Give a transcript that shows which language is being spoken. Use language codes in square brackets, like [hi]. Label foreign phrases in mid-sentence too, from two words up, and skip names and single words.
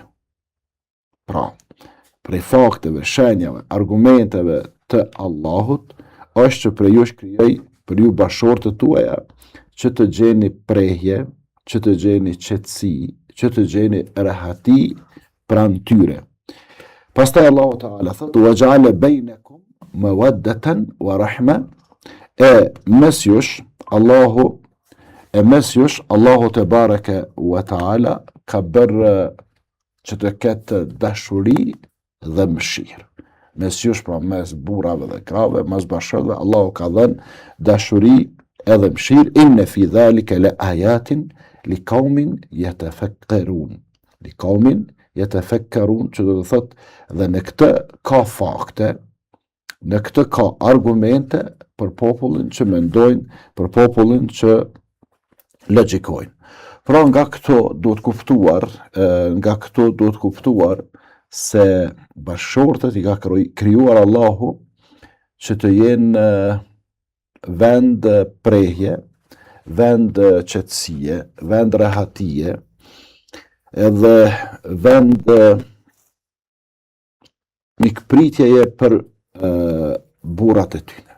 [sq] Pra, prej fakteve, shenjave, argumenteve të Allahut është që për ju krijoi për ju bashkëshortet tuaja që të gjeni prehje, që të gjeni qetësi, që të gjeni rahati pranë tyre. [ar] Pastaj الله تعالى thotë وجعل بينكم مودة ورحمة, [sq] mes jush [ar] الله تبارك وتعالى [sq] ka bërë që të ketë dashuri dhe mëshirë. Mes jush, pra mes burrave dhe grave, mes bashkëshortëve, Allahu ka dhënë dashuri edhe mëshirë. [ar] إن في ذلك لآيات لقوم يتفكرون. لقوم يتفكرون, [sq] që do të thotë dhe në këtë ka fakte, në këtë ka argumente për popullin që mendojnë, për popullin që logjikojnë. Pra nga këto duhet kuptuar se bashkëshortet i ka krijuar Allahu që të jenë vend prehje, vend qetësie, vend rahatie, edhe vend mikpritjeje për burrat e tyre.